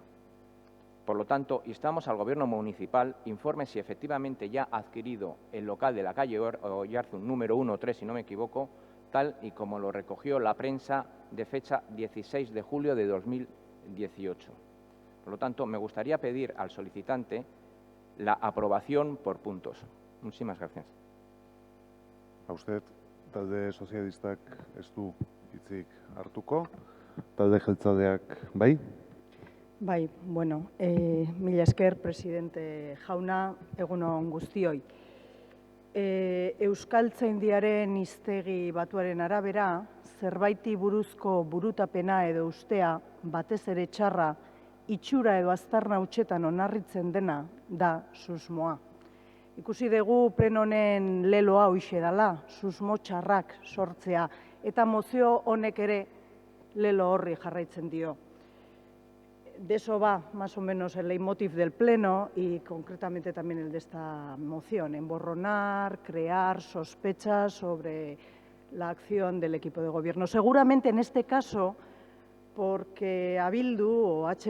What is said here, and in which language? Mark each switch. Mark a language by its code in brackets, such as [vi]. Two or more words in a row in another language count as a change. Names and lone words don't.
[es] Por lo tanto, instamos al Gobierno municipal informe si efectivamente ya ha adquirido el local de la calle Oyarzún número 1-3, si no me equivoco, tal y como lo recogió la prensa de fecha 16 de julio de 2018. Por lo tanto, me gustaría pedir al solicitante la aprobación por puntos. Muchísimas gracias. A usted, [eu] talde sozialistak ez du hitzik hartuko, talde jeltzaleak bai? Bai, bueno, mila esker, presidente jauna, egun on guztioi. Euskaltzaindiaren hiztegi batuaren arabera, zerbaiti buruzko burutapena edo ustea, batez ere txarra, itxura edo aztarna hutsetan onarritzen dena da susmoa. Ikusi dugu pleno honen leloa hoxe dela, susmo txarrak sortzea, eta mozio honek ere lelo horri jarraitzen dio. [es] De eso va más o menos el leitmotiv del Pleno y concretamente también el de esta moción, emborronar, crear sospechas sobre la acción del equipo de gobierno. Seguramente en este caso, porque a Bildu o H.